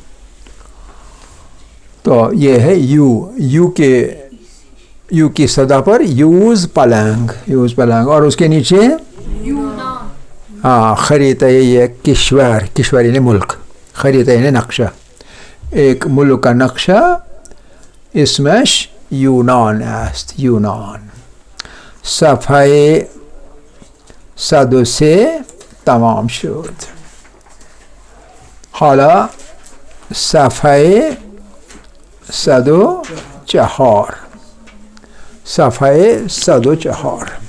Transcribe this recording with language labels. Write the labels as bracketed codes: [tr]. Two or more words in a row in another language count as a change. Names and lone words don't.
[ur] تو یہ ہے یو کی صدا پر [fa] یوز پلنگ [ur] اور اس کے نیچے یونان. خریطہ یہ کشور یعنی ملک، خریطہ یعنی نقشہ، ایک ملک کا نقشہ [fa] اسمش یونان است. یونان صفحه 103 تمام شد. حالا صفحه 104 صفحه 104